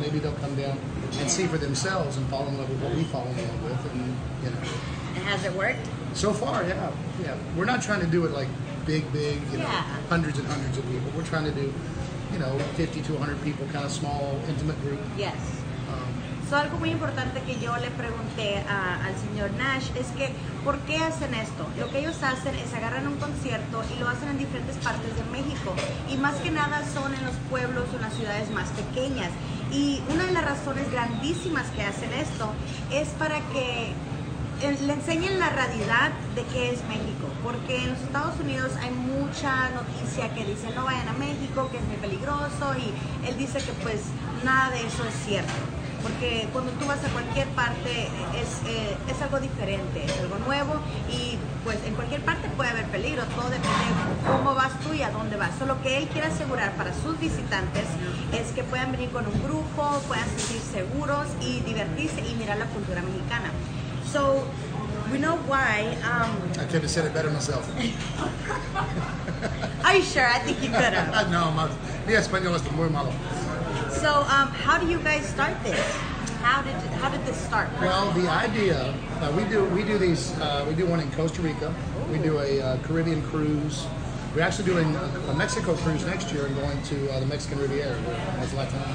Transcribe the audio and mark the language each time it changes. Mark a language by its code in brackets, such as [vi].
[en] Maybe they'll come down and see for themselves and fall in love with what we fall in love with. And And has it worked? so far, yeah. We're not trying to do it like big, hundreds and hundreds of people. We're trying to do, 50 to 100 people, kind of small, intimate group. Yes. [es] So, algo muy importante que yo le pregunté al señor Nash es que, ¿por qué hacen esto? Lo que ellos hacen es agarran un concierto y lo hacen en diferentes partes de México, y más que nada son en los pueblos o en las ciudades más pequeñas. Y una de las razones grandísimas que hacen esto es para que le enseñen la realidad de qué es México, porque en los Estados Unidos hay mucha noticia que dice no vayan a México, que es muy peligroso, y él dice que pues nada de eso es cierto. Porque cuando tú vas a cualquier parte es algo diferente, es algo nuevo, y pues en cualquier parte puede haber peligro, todo depende de cómo vas tú y a dónde vas. Solo que él quiere asegurar para sus visitantes es que puedan venir con un grupo, puedan sentir seguros y divertirse y mirar la cultura mexicana. [en] So, we know why. I could have said it better myself. Are you sure? I think you could have. [es] No, mi español es muy malo. [en] So, how do you guys start this? How did this start? Well, the idea we do these. We do one in Costa Rica. Ooh. We do a Caribbean cruise. We're actually doing a Mexico cruise next year and going to the Mexican Riviera. That's Latin.